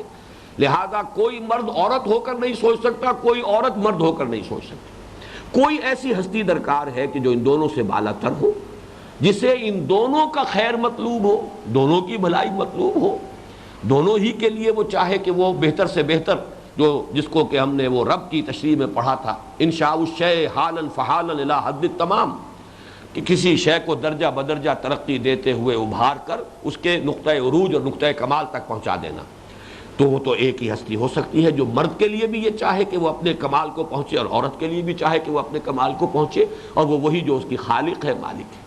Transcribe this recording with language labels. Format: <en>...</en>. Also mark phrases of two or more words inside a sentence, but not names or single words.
<ur>لہذا کوئی مرد عورت ہو کر نہیں سوچ سکتا، کوئی عورت مرد ہو کر نہیں سوچ سکتی۔ کوئی ایسی ہستی درکار ہے کہ جو ان دونوں سے بالا تر ہو، جسے ان دونوں کا خیر مطلوب ہو، دونوں کی بھلائی مطلوب ہو، دونوں ہی کے لیے وہ چاہے کہ وہ بہتر سے بہتر جو جس کو کہ ہم نے وہ رب کی تشریح میں پڑھا تھا،</ur> <ar>انشاء الشیء حالا فحالا الی حد التمام،</ar> <ur>کہ کسی شے کو درجہ بدرجہ ترقی دیتے ہوئے ابھار کر اس کے نقطۂ عروج اور نقطۂ کمال تک پہنچا دینا. تو وہ تو ایک ہی ہستی ہو سکتی ہے جو مرد کے لیے بھی یہ چاہے کہ وہ اپنے کمال کو پہنچے اور عورت کے لیے بھی چاہے کہ وہ اپنے کمال کو پہنچے، اور وہ وہی جو اس کی خالق ہے، مالک ہے.</ur>